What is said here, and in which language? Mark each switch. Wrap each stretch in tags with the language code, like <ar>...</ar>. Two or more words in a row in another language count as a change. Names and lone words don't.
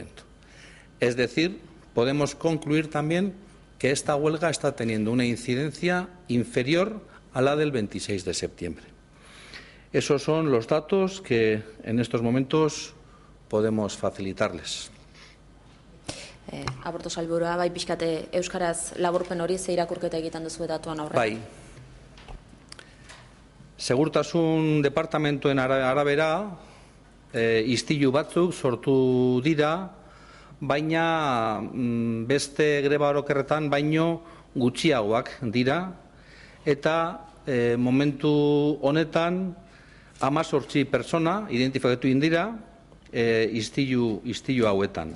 <es>Es decir, podemos concluir también que esta huelga está teniendo una incidencia inferior a la del 26 de septiembre. Esos son los datos que en estos momentos podemos facilitarles.</es> <eu>Aborto sailburua, bai pixkate euskaraz laburpen hori ze irakurketa egiten duzu datuan aurrean. Bai. Segurtasun departamentuen arabera, istilu batzuk sortu dira, baina beste greba orokerretan baino gutxiagoak dira, eta momentu honetan 18 pertsona identifikatu dira istilu hauetan.</eu>